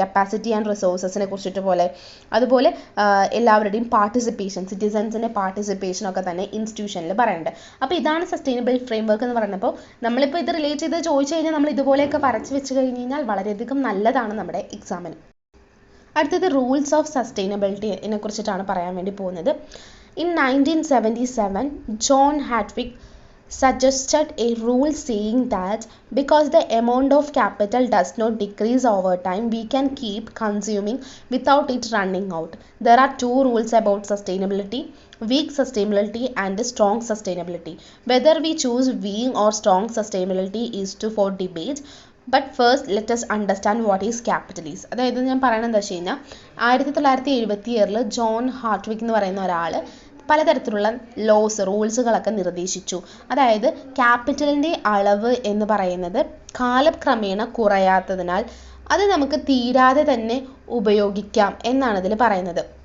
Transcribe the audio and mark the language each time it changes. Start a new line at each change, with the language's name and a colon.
Malayalam: Capacity and റിസോഴ്സസിനെ കുറിച്ചിട്ട് അതുപോലെ എല്ലാവരുടെയും പാർട്ടിസിപ്പേഷൻ, സിറ്റിസൺസിൻ്റെ പാർട്ടിസിപ്പേഷനൊക്കെ തന്നെ ഇൻസ്റ്റിറ്റ്യൂഷൻ പറയുന്നുണ്ട്. അപ്പോൾ ഇതാണ് സസ്റ്റൈനബിൾ ഫ്രെയിംവർക്ക് എന്ന് പറയുന്നത്. നമ്മളിപ്പോൾ ഇത് റിലേറ്റ് ചെയ്ത് ചോദിച്ചു കഴിഞ്ഞാൽ നമ്മൾ ഇതുപോലെയൊക്കെ വരച്ച് വെച്ച് കഴിഞ്ഞ് കഴിഞ്ഞാൽ വളരെയധികം നല്ലതാണ് നമ്മുടെ എക്സാമിന്. അടുത്തത് റൂൾസ് ഓഫ് സസ്റ്റൈനബിലിറ്റിനെ കുറിച്ചിട്ടാണ് പറയാൻ വേണ്ടി പോകുന്നത്.
English: In 1977 John Hartwick suggested a rule saying that because the amount of capital does not decrease over time, we can keep consuming without it running out. There are 2 rules about sustainability: weak sustainability and strong sustainability. Whether we choose weak or strong sustainability is for debate. But first let us understand what is capitalist.
Malayalam: അതായത് ഞാൻ പറയണത് എന്താ വെച്ച് കഴിഞ്ഞാൽ 1977 John ഹാർട്ട്വിക് എന്ന് പറയുന്ന ഒരാൾ പലതരത്തിലുള്ള റൂൾസുകളൊക്കെ നിർദ്ദേശിച്ചു. അതായത് ക്യാപിറ്റലിൻ്റെ അളവ് എന്ന് പറയുന്നത് കാലക്രമേണ കുറയാത്തതിനാൽ അത് നമുക്ക് തീരാതെ തന്നെ ഉപയോഗിക്കാം എന്നാണ് ഇതിൽ പറയുന്നത്.